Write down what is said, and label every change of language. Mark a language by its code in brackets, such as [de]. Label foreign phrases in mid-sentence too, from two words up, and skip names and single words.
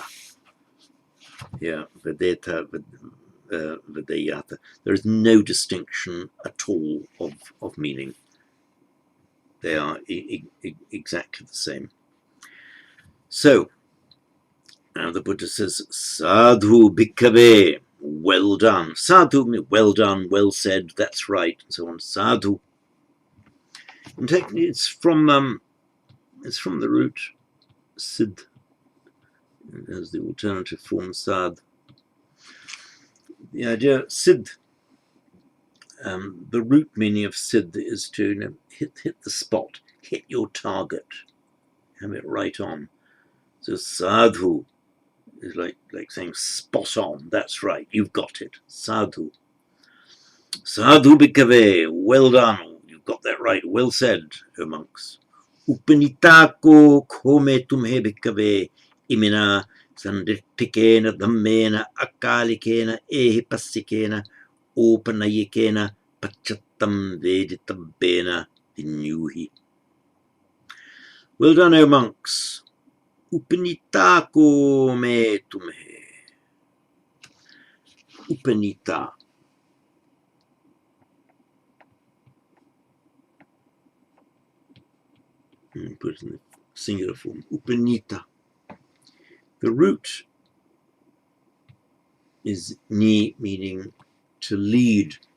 [pi] Yeah, vedeta, vedayata. [en] There is no distinction at all of meaning. They are exactly the same. So, now the Buddha says, [pi] sadhu bhikkhave, [en] well done. Sadhu, well done, well said, that's right, and so on. Sadhu. And technically, it's from the root sid. It has the alternative form sad. The idea sid. The root meaning of sid is to hit the spot, hit your target, have it right on. So sadhu is like saying spot on. That's right, you've got it. [pi] Sadhu. Sadhu bhikkhave, [en] well done. You've got that right. Well said, O monks. [pi] Upanitako kome tumhe bhikkhave imina sandittikena dhammena akalikena ehipasikena opanayikena pachattam veditabbena vinyuhi. [en] Well done, O monks. [pi] Upanitako me tumhe. [en] Upanita. Put it in the singular form. Upanita. The root is ni, meaning to lead.